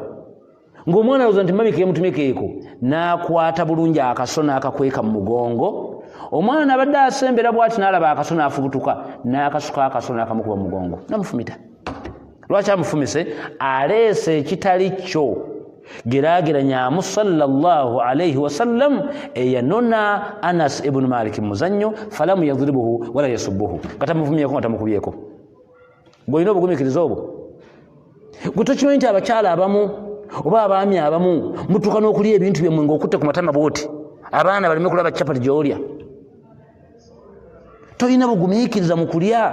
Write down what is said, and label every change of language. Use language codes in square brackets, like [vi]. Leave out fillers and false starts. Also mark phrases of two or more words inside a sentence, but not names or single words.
[lg] Ng'omwana alowooza nti mami keemutumekeeko. N'akwata bulungi akaso n'akakweka mu mugongo. Omwana abadde asembera bw'ati n'alaba akaso n'afubutuka n'akasuka akaso n'akamukuba mu mugongo. Namufumita. Lwaki amufumise? Aleese ekitali kyo. [ar] Geraageranyaamu صلى الله عليه وسلم eyanona Anas ibn Malik muzannyo فلم يضربه ولا يسبه. [lg] Katamuvumyeko nga tamukubyeko. Gw'olina obugumiikiriza obwo. Gwe tokimanyi nti abakyala abamu oba abaami abamu mutuuka n'okulya ebintu byammwe ng'okutte ku matama bw'oti. Abaana baleme kulaba capati gy'olya. Tolina bugumiikiriza mu kulya.